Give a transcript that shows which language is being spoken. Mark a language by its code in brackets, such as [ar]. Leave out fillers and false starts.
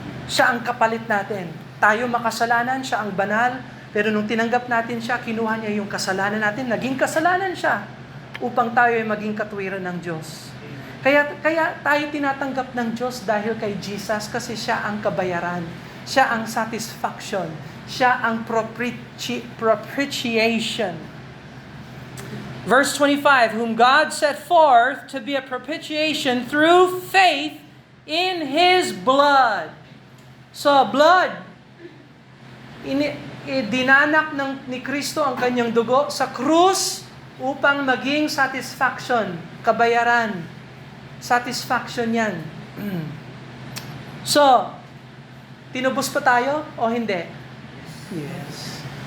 [tl] Siya ang kapalit natin. Tayo makasalanan, siya ang banal, pero nung tinanggap natin siya, kinuha niya yung kasalanan natin, naging kasalanan siya upang tayo ay maging katuwiran ng Diyos. Kaya tayo tinatanggap ng Diyos dahil kay Jesus kasi siya ang kabayaran, siya ang satisfaction, siya ang propitiation. [en] Verse 25, whom God set forth to be a propitiation through faith in His blood. So, blood. [tl] Dinanak ni Kristo ang kanyang dugo sa krus upang maging satisfaction, kabayaran. Satisfaction yan. So, tinubos pa tayo o hindi? Yes.